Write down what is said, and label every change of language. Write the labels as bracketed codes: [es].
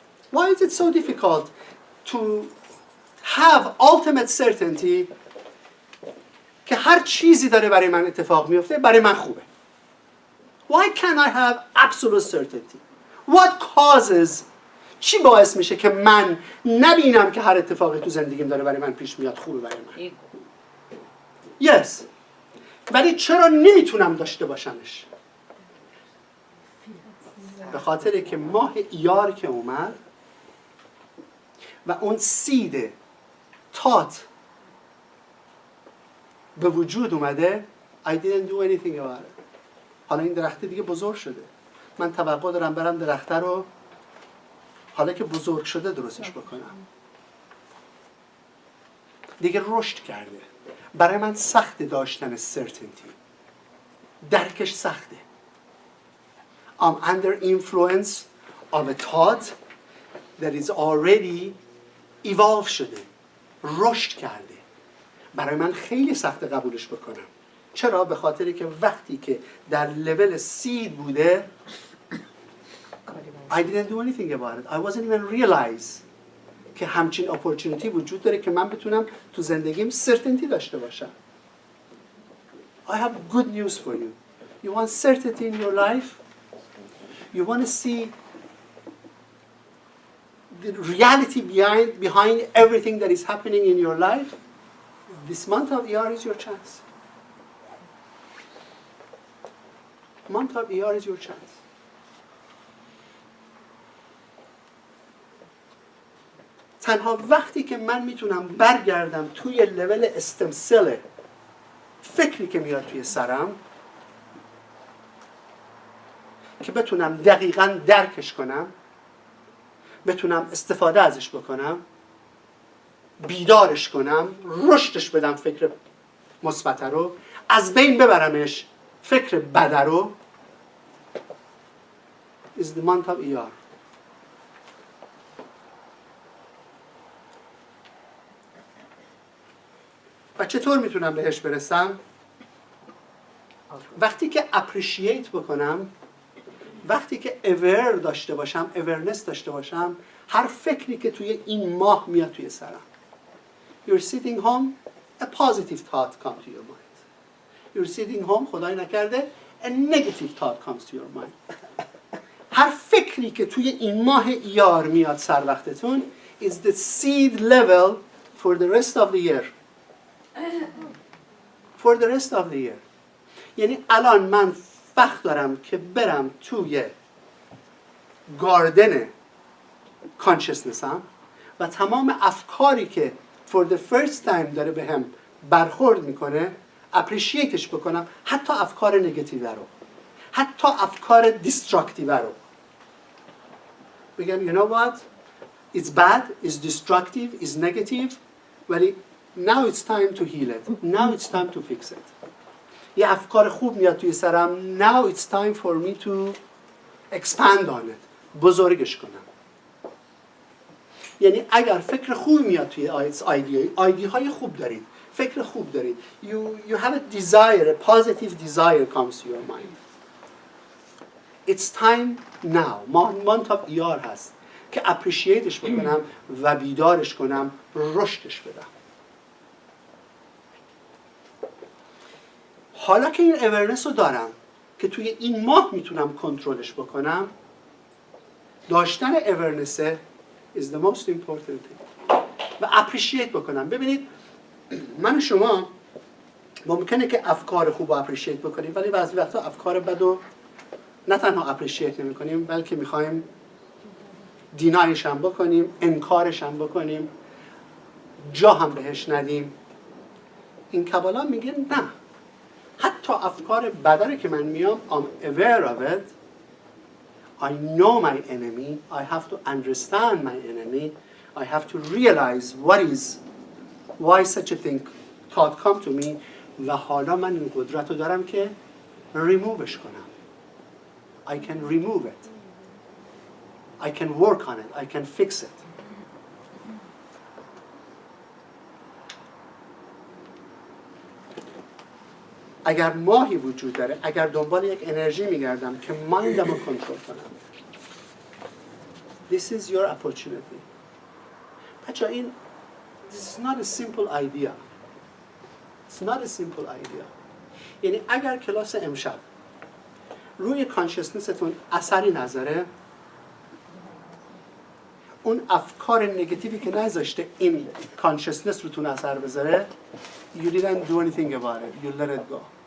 [en] Why is it so difficult to have ultimate certainty [fa] که هر چیزی داره برای من اتفاق میفته برای من خوبه؟ [en] Why can't I have absolute certainty? What causes؟ [fa] چی باعث میشه که من نبینم که هر اتفاقی تو زندگیم داره برای من پیش میاد خوبه برای من؟ [en] Yes. [fa] ولی چرا نمیتونم داشته باشمش؟ به خاطر که ماه ایار که اومد و اون سید تات به وجود اومده، [en] I didn't do anything about it. [fa] حالا این درخت دیگه بزرگ شده. من توقع دارم برم درخت رو حالا که بزرگ شده درستش بکنم. دیگه رشد کرده. برای من سخت داشتن certainty. درکش سخته. [en] I'm under influence of a thought that is already evolved [fa] شده. رشد کرده. برای من خیلی سخت قبولش بکنم. چرا؟ به خاطری که وقتی که در لول سید بوده [en] I didn't do anything about it. I wasn't even realize [fa] که همچین اپورتونیتی وجود داره که من بتونم تو زندگیم certainty داشته باشم. [en] I have good news for you. You want certainty in your life? You want to see the reality behind everything that is happening in your life? This month of ER is your chance. Month of ER is your chance. [fa] تنها وقتی که من میتونم برگردم توی لول استمسل فکری که میاد توی سرم که بتونم دقیقاً درکش کنم، بتونم استفاده ازش بکنم، بیدارش کنم، رشدش بدم فکر مثبت رو، از بین ببرمش فکر بد رو، [en] is the month of ER. [fa] و چطور میتونم بهش برسم؟ وقتی که appreciate بکنم، وقتی که aware داشته باشم، awareness داشته باشم، هر فکری که توی این ماه میاد توی سرم. [en] You're sitting home, a positive thought comes to your mind. You're sitting home, [fa] خدای نکرده, [en] a negative thought comes to your mind. [fa] هر فکری که توی این ماه ایار میاد سر وقتتون [en] is the seed level for the rest of the year. For the rest of the year. [fa] یعنی الان من وقت دارم که برم توی گاردن کانشسنسم و تمام افکاری که [en] for the first time [fa] داره به هم برخورد میکنه اپریشیتش بکنم، حتی افکار نگتیو رو، حتی افکار دیستراکتیو رو بگم [en] you know what it's bad, it's destructive, it's negative [fa] ولی [en] now it's time to heal it, now it's time to fix it. [fa] یه افکار خوب میاد توی سرم [en] now it's time for me to expand on it، [fa] بزرگش کنم. یعنی اگر فکر خوب میاد توی ایدی های خوب دارید، فکر خوب دارید، [en] you have a desire, a positive desire comes to your mind. It's time now. month of ER [fa] هست که appreciateش بکنم و بیدارش کنم، رشدش بدم. حالا که این awareness رو دارم که توی این ماه میتونم کنترلش بکنم، داشتن awareness [en] is the most important thing [fa] و appreciate بکنم. ببینید من و شما ممکنه که افکار خوب رو appreciate بکنیم ولی بعضی وقتا افکار بد رو نه تنها appreciate نمی کنیم بلکه میخوایم دینایش هم بکنیم، انکارش هم بکنیم، جا هم بهش ندیم. این کبالا میگه نه، حتی افکار بدره که من میام [en] I'm aware of it, I know my enemy, I have to understand my enemy, I have to realize why such a thing thought come to me [fa] و حالا من این قدرت رو دارم که removeش کنم. [en] I can remove it. I can work on it. I can fix it. [fa] اگر ماهی وجود داره، اگر دنبال یک انرژی میگردم که مایندم رو کنترل کنم، [en] this is your opportunity. [fa] بچه این [en] this is not a simple idea. It's not a simple idea. [fa] یعنی اگر کلاس امشب روی کانشسنستون اثری نذاره، اون افکار نگتیوی که نذاشته این کانشسنس روتون اثر بذاره، [en] you didn't do anything about it. You let it go.